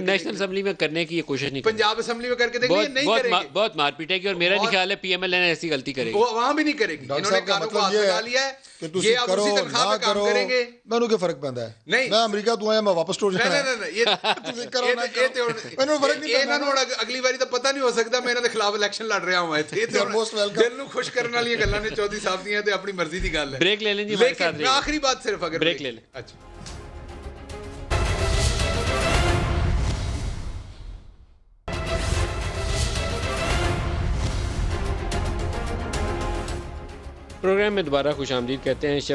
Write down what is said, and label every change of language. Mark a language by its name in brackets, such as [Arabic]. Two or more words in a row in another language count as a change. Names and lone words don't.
[Urdu] نیشنل اسمبلی میں کرنے کی یہ کوشش نہیں پنجاب اسمبلی میں کر کے دیکھ لیں, نہیں کریں گے, بہت مار پیٹے کی, اور میرا نہیں خیال ہے پی ایم ایل این ایسی غلطی کرے گی, وہاں بھی نہیں کرے گی. انہوں نے کاروں کو ہاتھ لگا لیا ہے [Punjabi] کہ تسی یہ اب کرو اسی تنخواہ نہ پہ کام کرو, [Urdu] کریں گے. [Punjabi] مینوں کیا فرق پیندا ہے؟ [Urdu] نہیں. [Punjabi] میں امریکہ تو آیا, میں واپس ٹور جانا ہے. [Urdu] نہیں [Punjabi] تسی کرو نہ کرو, مینوں فرق نہیں ਇਹਨਾਂ پیندا. ਨੂੰ ਅਗਲੀ ਵਾਰੀ ਤਾਂ ਪਤਾ ਨਹੀਂ ਹੋ ਸਕਦਾ ਮੈਂ ਇਹਨਾਂ ਦੇ ਖਿਲਾਫ ਇਲੈਕਸ਼ਨ ਲੜ ਰਿਹਾ ਹਾਂ ਇੱਥੇ. ਇਹ [English] most welcome. [Punjabi] ਦਿਲ ਨੂੰ ਖੁਸ਼ ਕਰਨ ਵਾਲੀਆਂ ਗੱਲਾਂ ਨੇ ਚੌਧਰੀ ਸਾਹਿਬ ਦੀਆਂ, ਤੇ ਆਪਣੀ ਮਰਜ਼ੀ ਦੀ ਗੱਲ ਹੈ. [Urdu] بریک لے لیں جی ہمارے ساتھ لیکن میں آخری بات صرف اگر بریک لے لیں. اچھا پروگرام میں دوبارہ خوش آمدید کہتے ہیں.